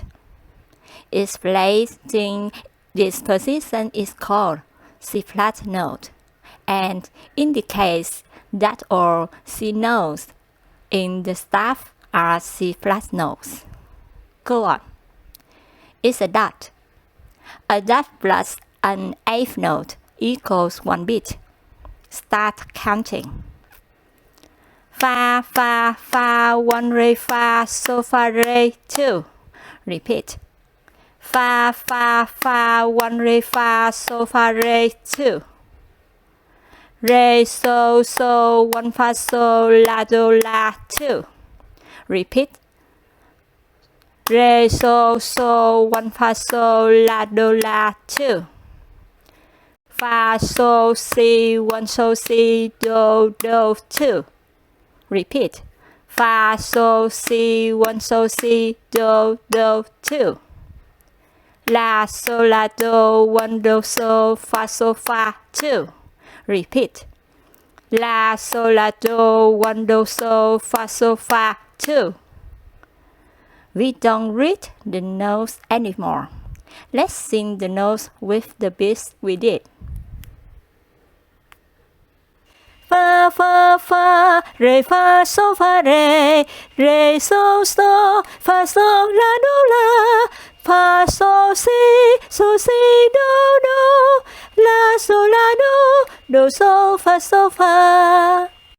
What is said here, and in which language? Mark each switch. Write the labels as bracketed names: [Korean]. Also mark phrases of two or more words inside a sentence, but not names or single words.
[English] Its place in this position is called C flat note and indicates that all C notes in the staff are C flat notes. Go on. It's a dot. A dot plus an eighth note equals 1 beat. Start counting. Fa, fa, fa, 1 re, fa, sol, fa, re, 2. Repeat. Fa, fa, fa, 1 re, fa, sol, fa, re, 2. Re, sol, sol, 1 fa, sol, la, do, la, 2. Repeat. Re, sol, sol, 1 fa, sol, la, do, la, 2. Fa, sol, si, 1 sol, si, do, do, 2. Repeat. Fa, sol, si, 1 sol, si, do, do, 2. La, sol, la, do, 1 do, sol, fa, 2. Repeat. La, sol, la, do, 1 do, sol, fa, 2. We don't read the notes anymore. Let's sing the notes with the beats we did. Fa, fa, fa, re, fa, sol, re, sol, sol, fa, sol, la, do, la, fa, sol, si, do, do, la, sol, la, do, sol, fa,